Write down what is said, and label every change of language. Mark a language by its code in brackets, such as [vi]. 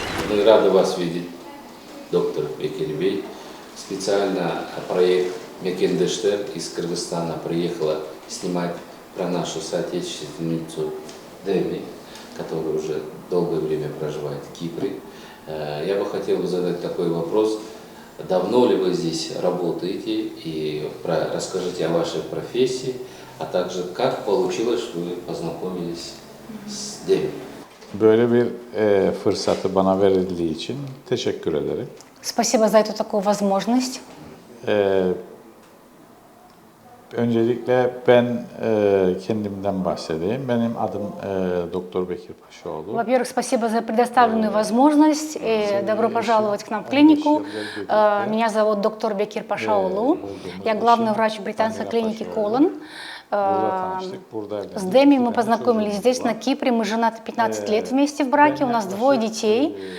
[ru] Мы рады вас видеть, доктор Бекербей. Специально проект Мекендештер из Кыргызстана приехала снимать про нашу соотечественницу Деми, которая уже долгое время проживает в Кипре. Я бы хотел задать такой вопрос. Давно ли вы здесь работаете? И расскажите о вашей профессии, а также как получилось, что вы познакомились с Деми? [tr] Böyle bir fırsatı bana verildiği için teşekkür ederim. [ru] Спасибо за эту такую возможность. [tr] Öncelikle ben kendimden bahsedeyim. Benim adım Doktor Bekir Paşaoğlu. [ru] Во-первых, спасибо за предоставленную возможность и добро пожаловать к нам в клинику. Меня зовут доктор Бекир Пашаоğlu. Я главный врач британской клиники Колон. С Деми мы познакомились здесь, на Кипре. Мы женаты 15 лет вместе в браке, у нас 2 детей.